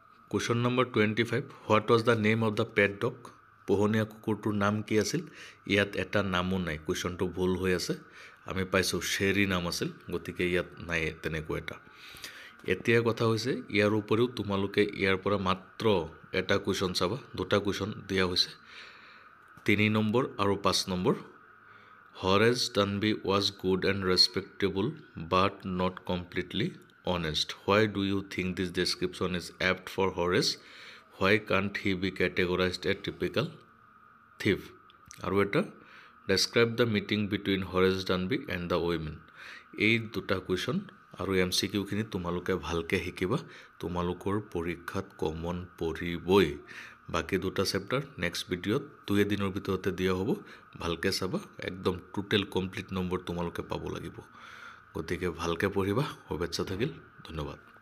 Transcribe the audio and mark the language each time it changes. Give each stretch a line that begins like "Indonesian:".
English: question number 25 what was the name of the pet dog
Assamese: পোহনীয়া কুকুৰটোৰ নাম কি আছিল ইয়াত এটা নামো নাই কুৱেশ্যনটো ভুল হৈ আছে আমি পাইছোঁ শ্বেৰী নাম আছিল গতিকে ইয়াত নাই তেনেকুৱা এটা এতিয়া কথা হৈছে ইয়াৰ উপৰিও তোমালোকে ইয়াৰ পৰা মাত্ৰ এটা কুৱেশ্যন চাবা দুটা কুৱেশ্যন দিয়া হৈছে 3 নম্বৰ আৰু 5 number
English: Horace Dunby was good and respectable, but not completely honest. Why do you think this description is apt for Horace? Why can't he be categorized as typical thief?
Assamese: আৰু এটা
English: describe the meeting between Horace Dunby and the women.
Assamese: এই দুটা question আৰু MCQ খিনি তোমালোকে ভালকে শিকিবা তোমালোকৰ পৰীক্ষাত কমন পৰিবই বাকি দুটা চেপ্টাৰ নেক্সট ভিডিঅ'ত 2 দিনৰ ভিতৰতে দিয়া হ'ব ভালকে চাবা একদম টোটাল কমপ্লিট নম্বৰ তোমালোকে পাব লাগিব গতিকে ভালকে পঢ়িবা শুভেচ্ছা থাকিল ধন্যবাদ